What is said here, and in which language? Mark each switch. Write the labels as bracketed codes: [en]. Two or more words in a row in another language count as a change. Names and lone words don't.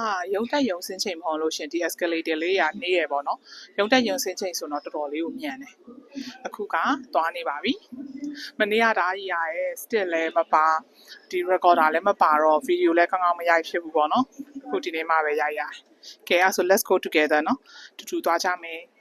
[my] ရုံတက်ရုံဆင်းချိန်မဟုတ်လို့ရှင်ဒီ escalator လေးကနေရပေါ့နော်ရုံတက်ရုံဆင်းချိန်ဆိုတော့တော်တော်လေးကိုမြန်တယ်အခုကသွားနေပါပြီမနေ့ကဒါကြီးရရဲ့ still လည်းမပါဒီ recorder လည်းမပါတော့ video လည်းကောင်းကောင်းမရိုက်ဖြစ်ဘူးပေါ့နော်အခုဒီနေ့မှပဲရိုက်ရတယ်ကဲအဲ့ဆို [en] let's go together [my] နော်တူတူသွားကြမယ်